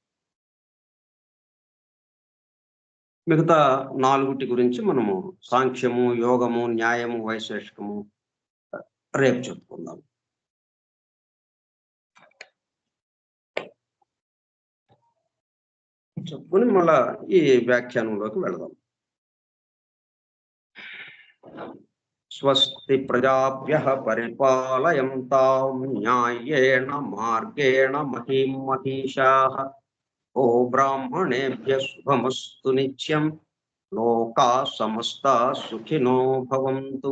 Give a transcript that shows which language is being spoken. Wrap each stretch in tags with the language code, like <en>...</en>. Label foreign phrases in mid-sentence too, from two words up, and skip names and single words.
<te>మిగతా 4 గురించి మనము సాంఖ్యము, యోగము, న్యాయము, వైశేషికము రేపు చెప్పుకుందాం. చెప్పుకొని మళ్ళా ఈ వ్యాఖ్యానంలోకి వెళదాం.</te> <sa>స్వస్తి ప్రజాభ్యః పరిపాలయంతాం న్యాయేణ మార్గేణ మహీం మహీషాః. ఓ బ్రాహ్మణేభ్యః శుభమస్తు నిత్యం. లోకాః సమస్తాః సుఖినో భవంతు.</sa>